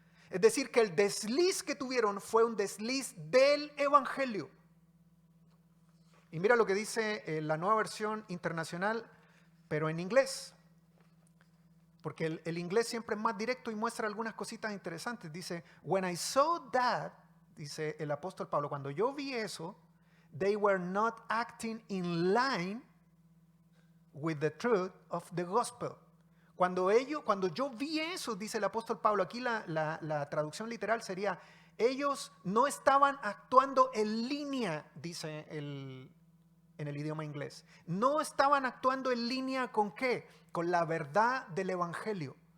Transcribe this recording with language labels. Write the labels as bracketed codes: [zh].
[es] Es decir, que el desliz que tuvieron fue un desliz del evangelio. Y mira lo que dice la Nueva Versión Internacional, pero en inglés. Porque el inglés siempre es más directo y muestra algunas cositas interesantes. Dice: [en] when I saw that, [es] dice el apóstol Pablo, cuando yo vi eso, [en] they were not acting in line with the truth of the gospel. [es] Cuando yo vi eso, dice el apóstol Pablo, aquí la traducción literal sería: ellos no estaban actuando en línea, dice en el idioma inglés. No estaban actuando en línea ¿con qué? Con la verdad del evangelio.